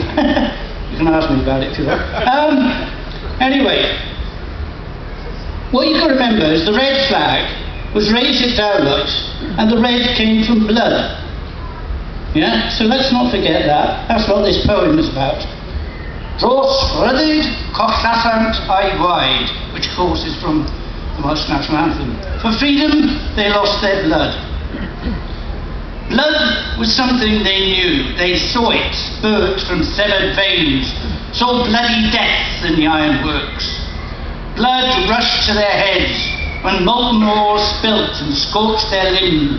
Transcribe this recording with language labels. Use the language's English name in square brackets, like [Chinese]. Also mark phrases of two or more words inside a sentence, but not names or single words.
[English] You can ask me about it if you want. Anyway, what you can remember is the red flag was raised at Dowlight, and the red came from blood. Yeah, so let's not forget that. That's what this poem is about. [Welsh] Dros ryddid collasant a'i gwaed, [English] which of course is from the Welsh national anthem. For freedom, they lost their blood. Blood was something they knew. They saw it spurt from severed veins, saw bloody deaths in the ironworks. Blood rushed to their heads when molten ore spilt and scorched their limbs.